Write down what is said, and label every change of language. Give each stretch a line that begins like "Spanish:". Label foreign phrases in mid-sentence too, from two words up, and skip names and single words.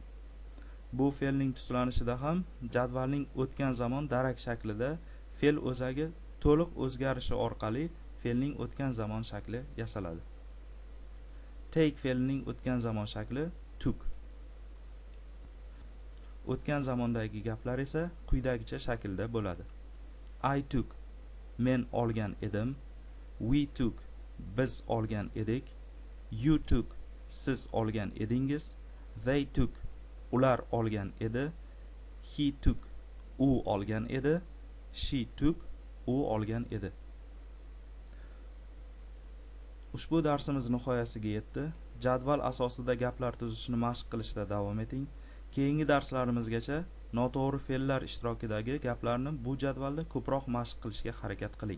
Uzbek: Bu fe'lning tuslanishida ham jadvalning o'tgan zamon darak shaklida fe'l o'zagi to'liq o'zgarishi orqali fe'lning o'tgan zamon shakli yasaladi. take fe'lining o'tgan zamon shakli took. O'tgan zamondagi gaplar esa quyidagicha shaklda bo'ladi.
English: I took,
Uzbek: men olgan edim.
English: We took,
Uzbek: biz olgan edik.
English: You took,
Uzbek: siz olgan edingiz.
English: They took,
Uzbek: ular olgan edi.
English: He took,
Uzbek: u olgan edi.
English: She took,
Uzbek: u olgan edi. Ushbu darsimiz nihoyasiga yetdi. Jadval asosida gaplar tuzishni mashq qilishda davom eting. Keyingi darslarimizgacha noto'g'ri fe'llar ishtirokidagi gaplarni bu jadvalda ko'proq mashq qilishga harakat qiling.